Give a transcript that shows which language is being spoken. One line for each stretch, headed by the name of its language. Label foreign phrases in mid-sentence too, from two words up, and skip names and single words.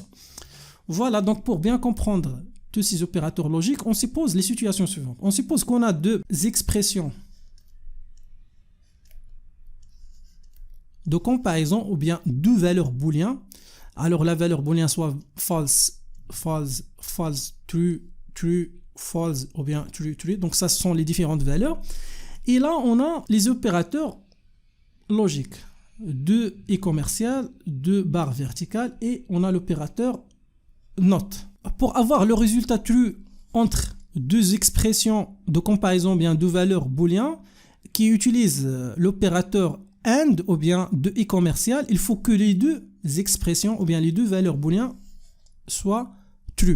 French: Voilà, donc pour bien comprendre tous ces opérateurs logiques, on suppose les situations suivantes. On suppose qu'on a deux expressions de comparaison ou bien deux valeurs booléennes. Alors la valeur booléenne soit
English: false, false, false, true, true, false
French: ou bien
English: true, true.
French: Donc ça, ce sont les différentes valeurs. Et là, on a les opérateurs logiques. Deux et commercial, deux barres verticales et on a l'opérateur NOT. Pour avoir le résultat true entre deux expressions de comparaison, bien deux valeurs booléennes qui utilisent l'opérateur AND ou bien de et commercial, il faut que les deux expressions ou bien les deux valeurs booléennes soient true.